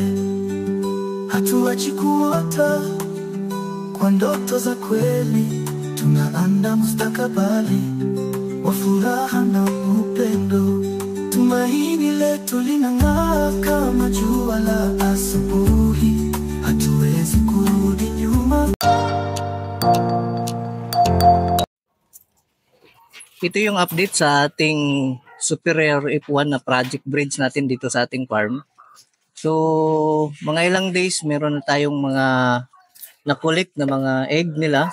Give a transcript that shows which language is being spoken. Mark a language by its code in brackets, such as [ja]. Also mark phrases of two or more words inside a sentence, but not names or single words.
[sw] Hatuachi kuota kwa ndoto za kweli, tunaanda mustakabali wa furaha na upendo. Tumaini letu linang'aa kama jua la asubuhi, hatuwezi kurudi nyuma. [tl] Ito yung update sa ating Superior F1 na project breeds natin dito sa ating farm. So, mga ilang days meron na tayong mga na-collect na mga egg nila.